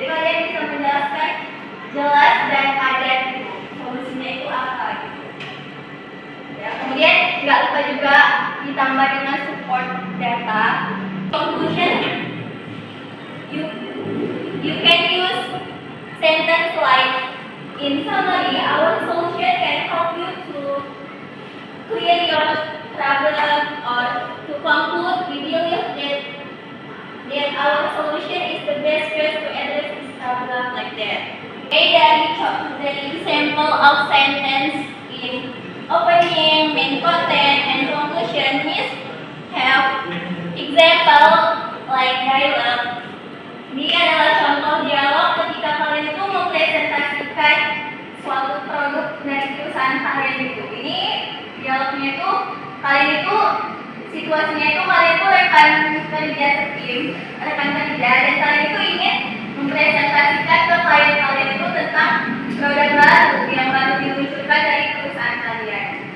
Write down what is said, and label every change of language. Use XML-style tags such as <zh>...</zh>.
<id>Jadi kalian bisa menjelaskan jelas dan padat solusinya itu apa gitu. Ya, kemudian nggak lupa juga ditambah dengan support data.</id> <en>Conclusion, you can use sentence like in summary, our solution can help you to clear your problem, or to conclude, we believe that our solution is the best way to address this problem, like that. Okay, dari example of sentence in opening, main content, and conclusion is have example like dialogue.</en> <id>Ini adalah contoh dialog ketika kalian itu mempresentasikan suatu produk dari perusahaan kalian itu. Ini dialognya itu kalian itu situasinya itu kalian itu rekan kerja setim, rekan kerja, dan kalian itu ingin mempresentasikan ke klien kalian itu tentang produk baru yang baru diluncurkan dari perusahaan kalian.</id>